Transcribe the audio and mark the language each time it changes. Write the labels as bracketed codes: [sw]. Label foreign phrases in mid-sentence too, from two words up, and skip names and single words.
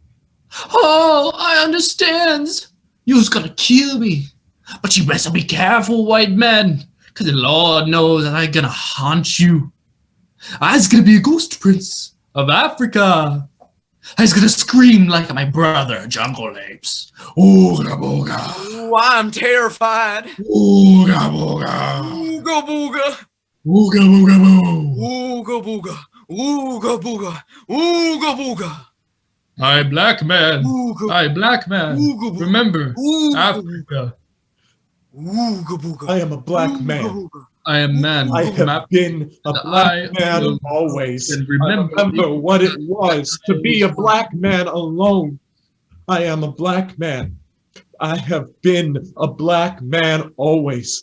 [en] Oh, I understand. You was gonna kill me. But you better be careful, white man. Because the Lord knows that I'm gonna haunt you. I's gonna be a ghost prince of Africa. I's gonna scream like my brother, Jungle Apes. Ooga booga. Ooh, I'm terrified. Ooga booga. Ooga booga. Ooga booga boo. Ooga booga. Ooga booga. Ooga booga. I black man. Ooga. I black man. Ooga booga. Remember, Ooga. Africa. Ooga booga. I am a black Ooga man. booga. I am man. I have been a black man always. I remember what it was to be a black man alone. I am a black man. I have been a black man always.